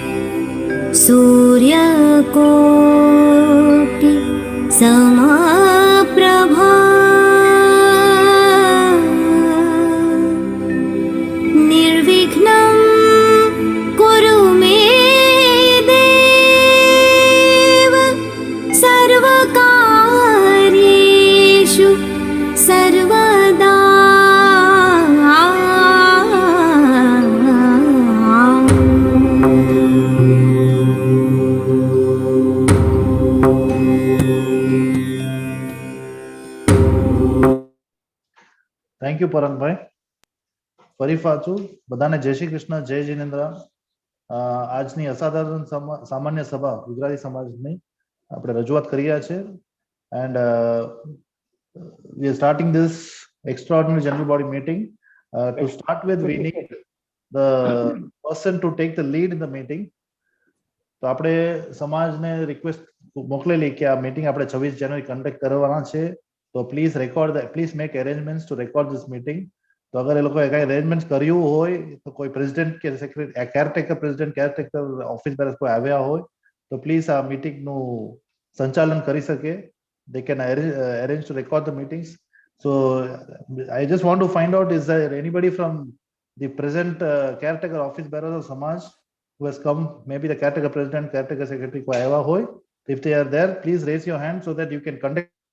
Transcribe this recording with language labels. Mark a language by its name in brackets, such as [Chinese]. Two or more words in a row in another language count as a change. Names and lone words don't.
[Sanskrit] सूर्यकोटि समप्रभा निर्विघ्नं कुरु मे देव सर्वकार्येषु सर्वदा. [English] thank you પરાગભાઈ. [Gujarati] ફરી પાછું બધાને જય શ્રી કૃષ્ણ, જય જિનેન્દ્ર. આજની અસાધારણ સામાન્ય સભા ગુજરાતી સમાજની આપણે રજૂઆત કરી રહ્યા છે. [English] And we are starting this extraordinary general body meeting. To start with, we need the person to take the lead in the meeting. [Gujarati] તો આપણે સમાજને રિક્વેસ્ટ મોકલેલી કે આ મીટિંગ આપણે 26 જાન્યુઆરી કન્ડક્ટ કરવાના છે. [English] તો please make arrangements to record this meeting. [Gujarati] તો અગર એ લોકોએ કઈ અરેન્જમેન્ટ કર્યું હોય તો કોઈ પ્રેસિડેન્ટ કે સેક્રેટરી [English] caretaker office bearer [Gujarati] કોઈ આવ્યા હોય તો પ્લીઝ આ મીટિંગનું સંચાલન કરી શકે. [English] They can arrange to record the meetings. So I just want to find out, is there anybody from the present caretaker office bearers of Samaj who has come, maybe the caretaker president, caretaker secretary, [Gujarati] કો આયા હોય? [English] If they are there, please raise your hand so that you can conduct.